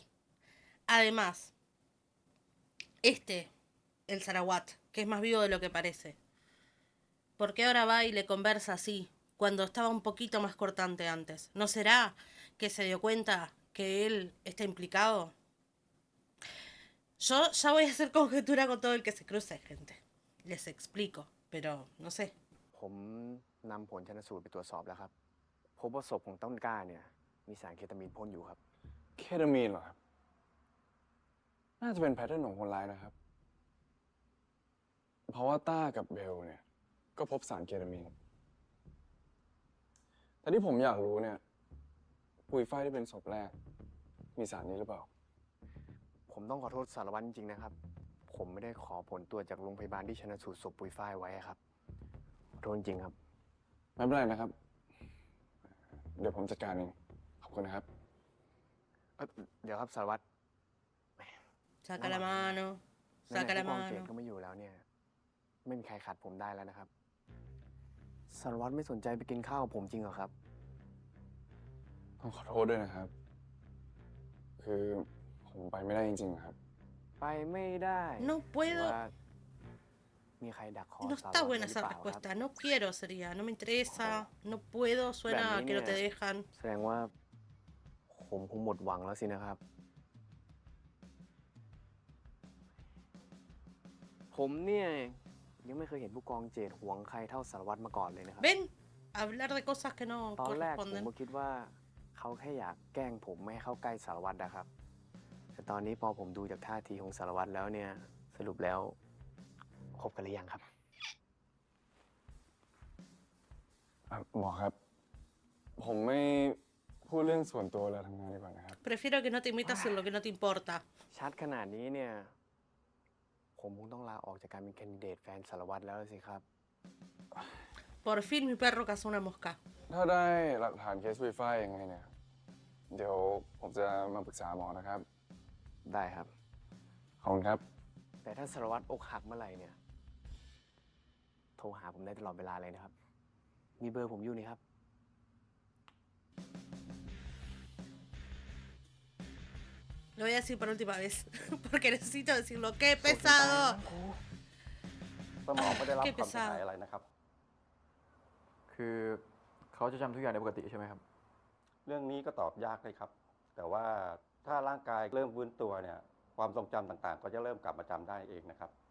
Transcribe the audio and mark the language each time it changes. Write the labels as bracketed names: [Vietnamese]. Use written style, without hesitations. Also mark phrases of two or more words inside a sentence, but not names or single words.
[Spanish] Además, el Sarawat, que es más vivo de lo que parece, ¿por qué ahora va y le conversa así, cuando estaba un poquito más cortante antes? ¿No será que se dio cuenta que él está implicado? Yo ya voy a hacer conjetura con todo el que se cruce, gente. Les explico, pero no sé. [Thai] ผมนำผลชันสูตรไปตรวจสอบแล้วครับ พบว่าศพของต้นกล้าเนี่ย มีสารเคตามีนพ่นอยู่ครับ เคตามีนเหรอครับ น่าจะเป็นแพทเทิร์นของคนร้ายนะครับ เพราะว่าต้ากับเบลเนี่ย ก็พบสารเคตามีน แต่ที่ผมอยากรู้เนี่ย ปุยฝ้ายที่เป็นศพแรก มีสารนี้หรือเปล่า ผมต้องขอโทษสารวัตรจริงๆนะครับ ผมไม่ได้ขอผลตรวจจากโรงพยาบาลที่ชันสูตรศพปุยฝ้ายไว้ครับ ขอโทษจริงๆครับ ไม่เป็นไรนะครับ เดี๋ยวผมจัดการเอง ขอบคุณนะครับ เดี๋ยวครับสารวัตร [Spanish] Saca la mano, [Thai] ไหนๆ [Spanish] saca la [Thai] ผู้กองเจต [Spanish] mano. [Thai] ก็ไม่อยู่แล้วเนี่ย ไม่มีใครขัดผมได้แล้วนะครับ สารวัตรไม่สนใจไปกินข้าวกับผมจริงเหรอครับ ต้องขอโทษด้วยนะครับ คือผมไปไม่ได้จริงๆครับ ไปไม่ได้ [Spanish] No [Thai] หรือ [Spanish] puedo. [Thai] ว่ามีใครดักคอ [Spanish] No [Thai] สาร [Spanish] está [Thai] วัตรไว้ [Spanish] buena [Thai] หรือ [Spanish] esa [Thai] เปล่าครับ [Spanish] respuesta. No quiero sería, no me interesa. No puedo, suena a que no te dejan. [Thai] แสดงว่า ผมคงหมดหวังแล้วสินะครับ ผมเนี่ยยังไม่เคยเห็นผู้กองเจตหวงใครเท่าสารวัตรมาก่อนเลยนะครับ [Spanish] Ven, hablar de cosas que no [Thai] ตอนแรกผม [Spanish] corresponden. [Thai] ก็คิดว่าเขาแค่อยากแกล้งผมไม่ให้เข้าใกล้สารวัตรนะครับ แต่ตอนนี้พอผมดูจากท่าทีของสารวัตรแล้วเนี่ย สรุปแล้วคบกันหรือยังครับ หมอครับ ผมไม่พูดเรื่องส่วนตัวเวลาทำงานดีกว่านะครับ [Spanish] Prefiero que no te metas en lo que no te importa. [Thai] ชัดขนาดนี้เนี่ย ผมคงต้องลาออกจากการเป็นแคนดิเดตแฟนสารวัตรแล้วสิครับ [Spanish] Por fin mi perro cazó una mosca. [Thai] ถ้าได้หลักฐานเคสวีไฟยังไงเนี่ย เดี๋ยวผมจะมาปรึกษาหมอนะครับ ได้ครับ ขอบคุณครับ แต่ถ้าสารวัตรอกหักเมื่อไหร่เนี่ย โทรหาผมได้ตลอดเวลาเลยนะครับ มีเบอร์ผมอยู่นี่ครับ [Spanish] Lo voy a decir por última vez, porque necesito decirlo. ¡Qué pesado! [Thai] สมองไม่ได้รับ [Spanish] Qué [Thai] ความเสียหาย [Spanish] pesado. [Thai] อะไรนะครับ คือเขาจะจำทุกอย่างได้ปกติใช่ไหมครับ เรื่องนี้ก็ตอบยากเลยครับ แต่ว่าถ้าร่างกายเริ่มฟื้นตัวเนี่ย ความทรงจำต่างๆ ก็จะเริ่มกลับมาจำได้เองนะครับ